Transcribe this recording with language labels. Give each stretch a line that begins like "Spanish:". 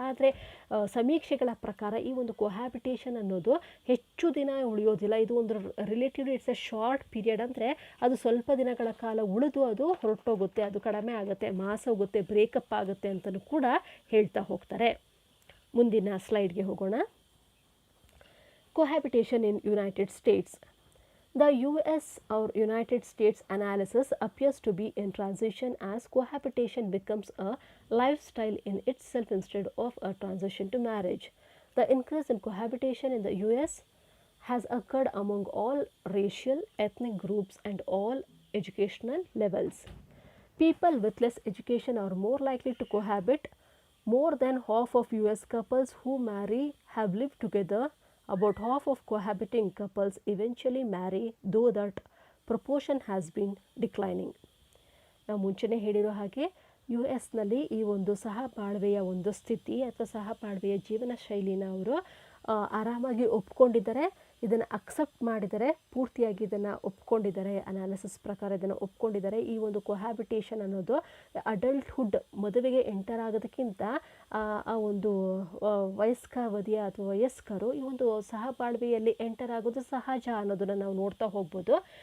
Kannada: ಆದರೆ ಸಮೀಕ್ಷೆಗಳ ಪ್ರಕಾರ ಈ ಒಂದು ಕೊಹ್ಯಾಬಿಟೇಷನ್ ಅನ್ನೋದು ಹೆಚ್ಚು ದಿನ ಉಳಿಯೋದಿಲ್ಲ. ಇದು ಒಂದು
English: Relatively it's a short period.
Kannada: ಅಂದರೆ ಅದು ಸ್ವಲ್ಪ ದಿನಗಳ ಕಾಲ ಉಳಿದು ಅದು ಹೊರಟೋಗುತ್ತೆ, ಅದು ಕಡಿಮೆ ಆಗುತ್ತೆ, ಮಾಸೋಗುತ್ತೆ, ಬ್ರೇಕಪ್ ಆಗುತ್ತೆ ಅಂತಲೂ ಕೂಡ ಹೇಳ್ತಾ ಹೋಗ್ತಾರೆ. ಮುಂದಿನ ಸ್ಲೈಡ್ಗೆ ಹೋಗೋಣ.
English: Cohabitation in United States. The US or United States analysis appears to be in transition as cohabitation becomes a lifestyle in itself instead of a transition to marriage. The increase in cohabitation in the US has occurred among all racial, ethnic groups and all educational levels. People with less education are more likely to cohabit. More than half of US couples who marry have lived together. About half of cohabiting couples eventually marry, though that proportion has been declining.
Kannada: ನಾವು ಮುಂಚೆನೇ ಹೇಳಿರೋ ಹಾಗೆ US-ನಲ್ಲಿ ಈ ಒಂದು ಸಹಬಾಳ್ವೆಯ ಒಂದು ಸ್ಥಿತಿ ಅಥವಾ ಸಹಬಾಳ್ವೆಯ ಜೀವನ ಶೈಲಿನ ಅವರು ಆರಾಮಾಗಿ ಒಪ್ಕೊಂಡಿದ್ದಾರೆ, ಇದನ್ನು ಅಕ್ಸೆಪ್ಟ್ ಮಾಡಿದ್ದಾರೆ, ಪೂರ್ತಿಯಾಗಿ ಇದನ್ನು ಒಪ್ಕೊಂಡಿದ್ದಾರೆ. ಅನಾಲಿಸಿಸ್ ಪ್ರಕಾರ ಇದನ್ನು ಒಪ್ಕೊಂಡಿದ್ದಾರೆ. ಈ ಒಂದು ಕೊಹ್ಯಾಬಿಟೇಷನ್ ಅನ್ನೋದು ಅಡಲ್ಟ್ಹುಡ್, ಮದುವೆಗೆ ಎಂಟರ್ ಆಗೋದಕ್ಕಿಂತ ಆ ಒಂದು ವಯಸ್ಕಾವಧಿಯ ಅಥವಾ ವಯಸ್ಕರು ಈ ಒಂದು ಸಹಬಾಳ್ವೆಯಲ್ಲಿ ಎಂಟರ್ ಆಗೋದು ಸಹಜ ಅನ್ನೋದನ್ನು ನಾವು ನೋಡ್ತಾ ಹೋಗ್ಬೋದು.